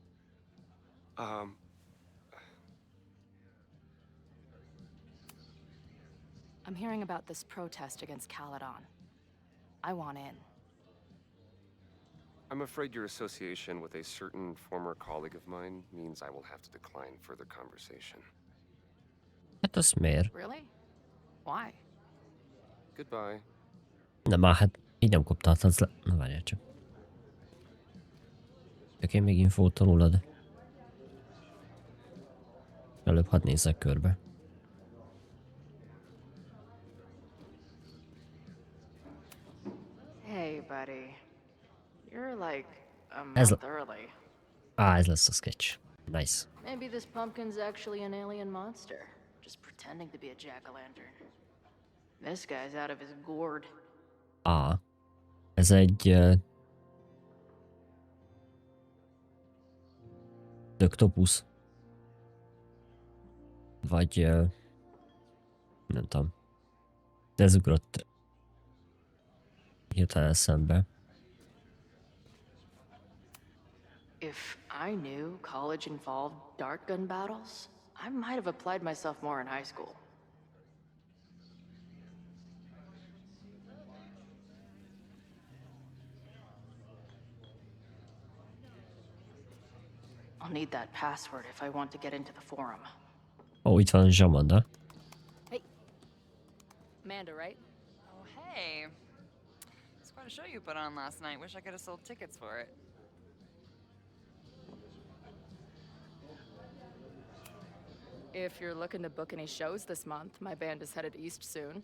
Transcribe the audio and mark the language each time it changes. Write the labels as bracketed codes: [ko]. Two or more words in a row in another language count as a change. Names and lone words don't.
[en] I'm hearing about this protest against Caledon. I want in. I'm afraid your association with a certain former colleague of mine means I will have to decline further conversation. [hu] Hát az miért? [en] Really? Why? Goodbye. [hu] De már hát így nem koptathatsz le. Na várjál csak. Csak én még infót rólad. Előbb hadd nézzek körbe. [en] Hey, buddy. You're like a [hu] Ez [en] month early. [hu] ez lesz a sketch. Nice. [en] Maybe this pumpkin's actually an alien monster, just pretending to be a jack-o'-lantern. This guy's out of his gourd. [hu] Ez egy... Octopus. Vagy... nem tudom. De ez ugrott hirtelen eszembe. [en] If I knew college involved dart gun battles, I might have applied myself more in high school. I'll need that password if I want to get into the forum. [hu] Ó, itt van Zsamanda. [en] Hey. Amanda, right? Oh, hey. It's quite a show you put on last night. Wish I could have sold tickets for it. If you're looking to book any shows this month, my band is headed east soon.